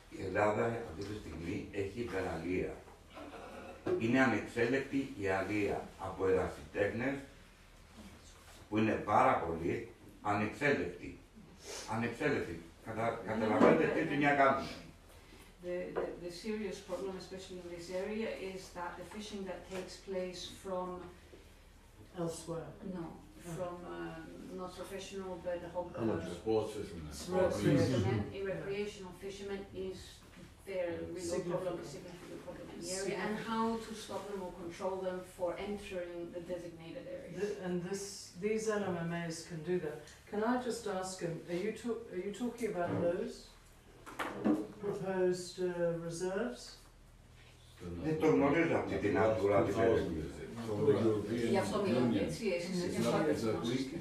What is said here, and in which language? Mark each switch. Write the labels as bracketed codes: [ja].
[el] Η Ελλάδα αυτή τη στιγμή έχει υπεραλία. Είναι ανεξέλεκτη η αλία από ερασιτέχνες, που είναι πάρα πολύ ανεξέλεκτη. Ανεξέλεκτη. Καταλαβαίνετε τι δουλειά κάνουμε. [en] The serious problem, especially in this area, is that the fishing that takes place from Elsewhere. no, from not professional but sports fishermen. sports fishermen, recreational fishermen is their real problem, a significant problem in the area, and how to stop them or control them for entering the designated areas. These LMMAs can do that. Can I just ask him, are you talking about those proposed reserves? [el] Δεν το γνωρίζω αυτή την Natura 2000. Γι' αυτό μιλάμε, έτσι, εσείς.